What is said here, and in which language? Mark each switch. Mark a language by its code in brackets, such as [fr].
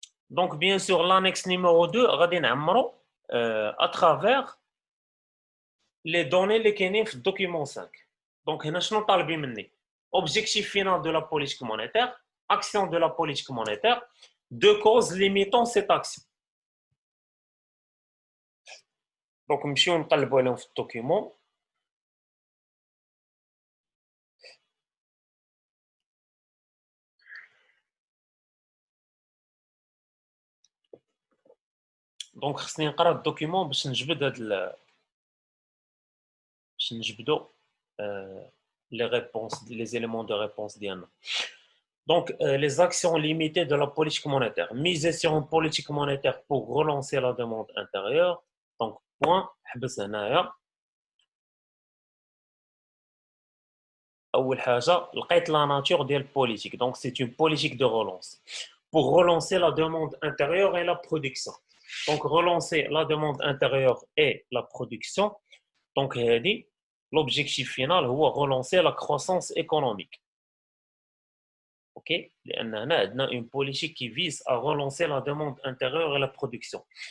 [fr] Donc bien sûr l'annexe numéro 2 [ar] غادي نعمرو [fr] à travers les données [ar] اللي كاينين في [fr] document 5. Donc [ar] هنا شنو طالبين مني؟ [fr] Objectif final de la politique monétaire, action de la politique monétaire, deux causes limitant cette action. [ar] Donc نمشيو نقلبوا عليهم في الدوكيومون. دونك خصني نقرا الدوكيومون باش نجبد هاد باش نجبدو [fr] les réponses, les éléments de réponse [ar] ديالنا. [fr] Donc les actions limitées de la politique monétaire. Miser sur une politique monétaire pour relancer la demande intérieure. [ar] Donc point حبس هنايا. أول حاجة لقيت [fr] la nature [ar] ديال politique. [fr] Donc c'est une politique de relance pour relancer la demande intérieure et la production. Donc relancer la demande intérieure et la production. Donc l'objectif final هو relancer la croissance économique. OK, [ar] لأن هنا عندنا [fr] une politique qui vise à relancer la demande intérieure et la production.